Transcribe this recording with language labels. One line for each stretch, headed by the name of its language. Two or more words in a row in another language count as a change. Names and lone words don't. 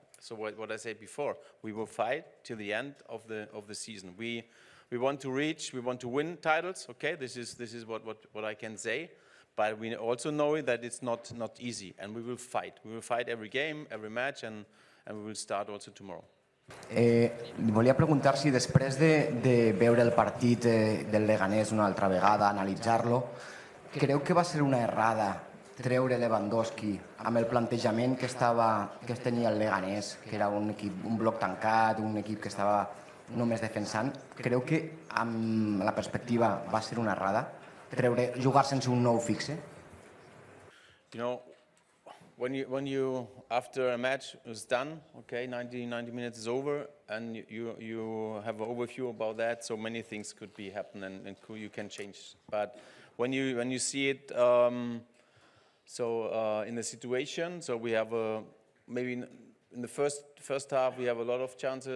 English: So what I said before, we will fight till the end of the season. We want to reach, we want to win titles, okay. This is what I can say, but we also know that it's not easy, and we will fight. We will fight every game, every match, and we will start also tomorrow.
Catalan: Volia preguntar si després de veure el partit del Leganés una altra vegada, analitzar-lo, creu que va ser una errada treure Lewandowski amb el plantejament que tenia el Leganés, que era un bloc tancat, un equip que estava només defensant. Creu que amb la perspectiva va ser una errada jugar sense un nou fixe?
English: You know, when you after a match is done, okay, 90 minutes is over, and you have an overview about that. So many things could be happen and you can change. But when you see it, in the situation, so we have maybe in the first half we have a lot of chances.